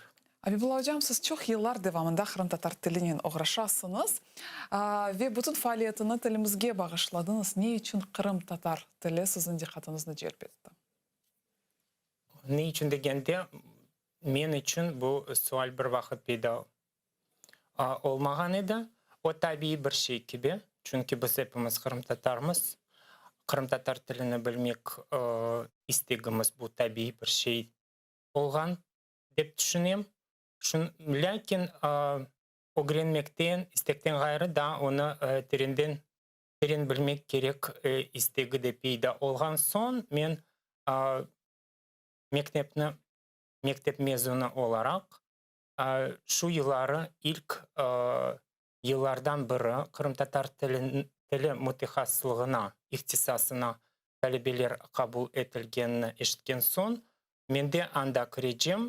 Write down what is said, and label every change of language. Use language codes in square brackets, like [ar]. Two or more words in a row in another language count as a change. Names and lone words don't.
[crh] Abibullah Hocam, siz çok yıllar devamında Kırım Tatar dilinin uğraşasınız ve bütün faaliyetini dilimizge bağışladınız. Ne için Kırım Tatar dili sizin dikkatinizni celbetti? Ne için degende men için bu sual bir vakit peyda olmagan edi. O tabii bir şey gibi. Çünkü biz hepimiz Kırım Tatarmız. Kırım Tatar tilini bilmek istegimiz bu tabii bir şey olgan dep düşünüyorum. Lakin öğrenmekten, istekten gayrı da onu terin bilmek gerek istegi de peyda olgan son men mektep mezunu olarak şu yılları ilk yıllardan biri Kırım Tatar tili mütehassıslığına, ihtisasına talebeler kabul etilgenini eşitken son men de anda kireceğim.